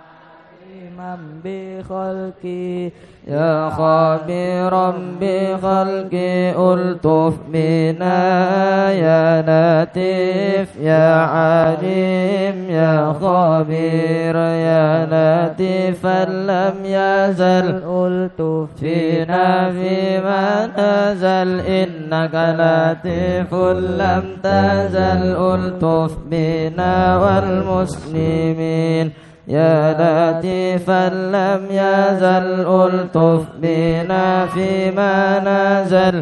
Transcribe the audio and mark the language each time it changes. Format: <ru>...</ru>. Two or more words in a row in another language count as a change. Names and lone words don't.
<ar>إيمان بخلقي، يا خبيرا بخلقي، الطف بنا، يا لطيف يا عليم، يا خبير، يا لطيفا لم يزل, الطف بنا فيما نزل، إنك لطيف لم تزل، الطف بنا والمسلمين، يا لطيفا لم يزل، الطف بنا فيما نزل,</ar>